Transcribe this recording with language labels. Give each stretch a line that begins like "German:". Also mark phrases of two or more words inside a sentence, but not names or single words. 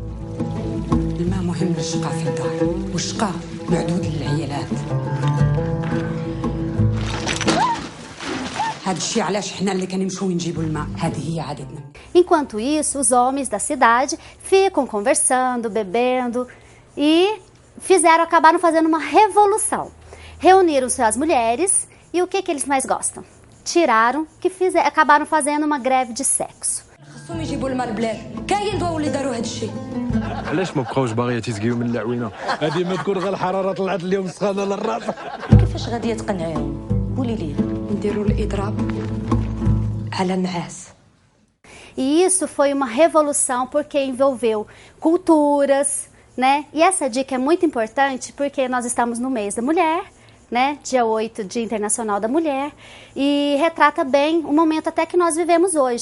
Portuguese: Enquanto isso, os homens da cidade ficam conversando, bebendo e acabaram fazendo uma revolução. Reuniram-se as mulheres e o que eles mais gostam? Tiraram, acabaram fazendo uma greve de sexo.
Arabic: علاش ما بقاوش باغيه تيسقيو من العوينه هذه ما تكون غير الحراره طلعت اليوم سخانه للراس كيفاش غادي تقنعيهم قولي لي نديروا الاضراب على النعاس.
Portuguese: E isso foi uma revolução porque envolveu culturas, né? E essa dica é muito importante porque nós estamos no mês da mulher, né? Dia 8, Dia Internacional da Mulher, e retrata bem o momento até que nós vivemos hoje.